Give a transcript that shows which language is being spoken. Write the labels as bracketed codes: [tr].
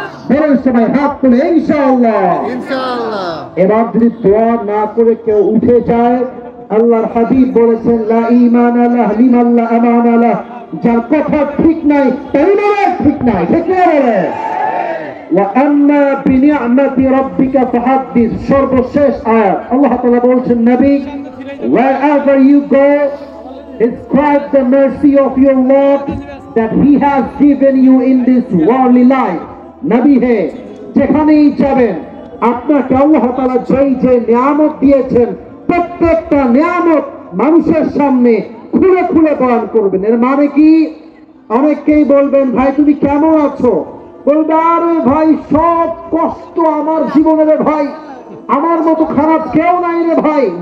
[bn] বলেন সবাই হাত তুলে ইনশাআল্লাহ। এবার যদি দোয়া না করে কেউ উঠে যায়, আল্লাহর হাবিব বলেছেন [ar] লা ঈমান লাহ লিমান লা আমানা লাহ, [bn] যার কথা ঠিক নাই তার ইমান ঠিক নাই। ঠিক বলে [ar] ওয়া আম্মা বিনিআমাতি রাব্বিকা ফাহাদ্দিস, [bn] সর্বশেষ আয়াত। আল্লাহ তাআলা বলছেন, [en] নবী, wherever you go, describe the mercy of your Lord that he has given you in this worldly life. [bn] নবী হে, যেখানেই যাবেন আপনাকে আল্লাহ তাআলা যেই যে নিয়ামত দিয়েছেন, প্রত্যেকটা নিয়ামত মানুষের সামনে খুলে খুলে বয়ান করবেন। এর মানে কি? অনেকেই বলবেন, ভাই তুমি কেমন আছো? বলবে, আরে ভাই সব কষ্ট আমার জীবনের ভাই, আমার মতো খারাপ কেউ নাই রে ভাই।